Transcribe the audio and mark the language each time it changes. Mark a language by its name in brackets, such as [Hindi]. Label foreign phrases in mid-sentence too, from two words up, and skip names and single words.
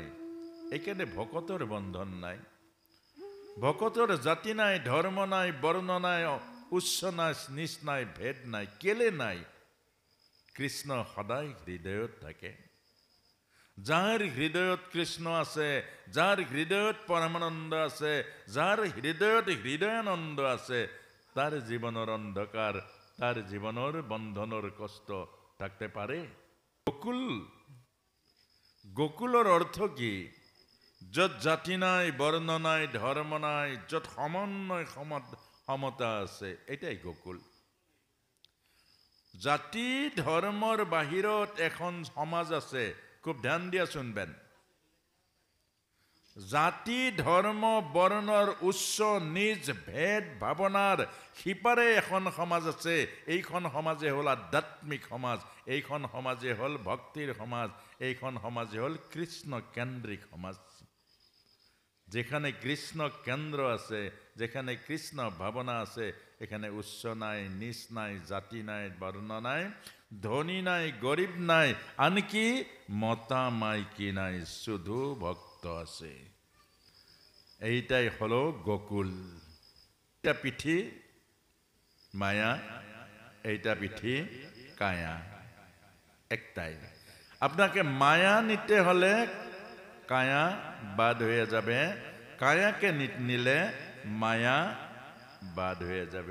[Assamese] এইকাৰণে ভকতৰ বন্ধন নাই, ভকতৰ জাতি নাই, ধৰ্ম নাই, বৰ্ণ নাই, উচ্চ নাই, নিচ নাই, ভেদ নাই। কেলে নাই? কৃষ্ণ সদায় হৃদয়ত থাকে। যাৰ হৃদয়ত কৃষ্ণ আছে, যাৰ হৃদয়ত পৰমানন্দ আছে, যাৰ হৃদয়ত হৃদয়ানন্দ আছে, [Bangla] তার জীবনের অন্ধকার, তার জীবনের বন্ধনের কষ্ট থাকতে পারে? গোকুল, গোকুলের অর্থ কি? যত জাতি নাই, বর্ণ নাই, ধর্ম নাই, যত সমন্বয় সমতা আছে, এটাই গোকুল। [Assamese] জাতি ধর্মর বাহিৰত এখন সমাজ আছে, [Bangla] খুব ধ্যান দিয়া শুনবেন। [Assamese] জাতি ধর্ম বর্ণর উচ্চ নিজ ভেদ ভাবনার সিপারে এখন সমাজ আছে। এইখন সমাজে হল আধ্যাত্মিক সমাজ, এইখন সমাজে হল ভক্তির সমাজ, এইখন সমাজে হল কৃষ্ণ কেন্দ্রিক সমাজ। [Bangla] যেখানে কৃষ্ণ কেন্দ্র আছে, যেখানে কৃষ্ণ ভাবনা আছে, এখানে উচ্চ নাই, নিচ নাই, জাতি নাই, বর্ণ নাই, ধনী নাই, গরিব নাই, [Assamese] আনকি মতা মাইকি নাই, [Bangla] শুধু ভক্ত আছে। এইটাই হলো গোকুল। [Assamese] এটা পিঠি মায়া, এইটা পিঠি কায়া, একটাই। [Bangla] আপনাকে মায়া নিতে হলে কায়া বাদ হয়ে যাবে, কায়াকে নিলে মায়া বাদ হয়ে যাবে।